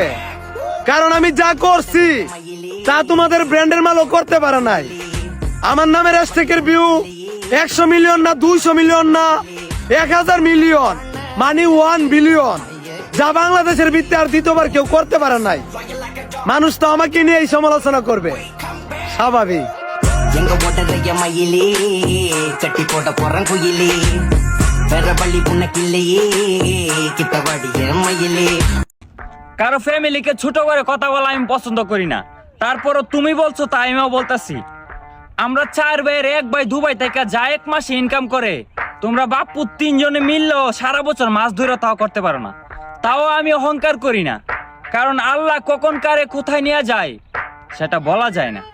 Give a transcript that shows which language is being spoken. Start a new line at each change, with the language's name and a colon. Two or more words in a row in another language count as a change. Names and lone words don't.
Bangla: কারণ আমি যা করছি তা তোমাদের ব্র্যান্ডের মালও করতে পারে নাই। আমার নামের হ্যাশট্যাগের ভিউ 100 মিলিয়ন না, 200 মিলিয়ন না, 1000 মিলিয়ন, মানে 1 বিলিয়ন, যা বাংলাদেশের ভিত্তি আর দ্বিতীয়বার কেউ করতে পারে নাই। মানুষ তো আমাকে নিয়ে এই সমালোচনা করবে, স্বাভাবিক।
Tamil: எங்க ஓட்டறைய மயிலே கட்டி போட போறேன் குயிலே வேற பள்ளி புண்ணக்கில்லையே கிட்டவாடி மயிலே।
Bangla: কারো ফ্যামিলিকে ছোট করে কথা বলা আমি পছন্দ করি না, তারপরও তুমি বলছো তাই আমিও বলতাছি। আমরা 4 ভাইয়ের 1 ভাই দুবাই থেকে যা 1 মাসে ইনকাম করে, তোমরা বাপু 3 জনে মিললেও সারা বছর মাছ ধরে তাও করতে পারো না। তাও আমি অহংকার করি না, কারণ আল্লাহ কখন কারে কোথায় নিয়ে যায় সেটা বলা যায় না।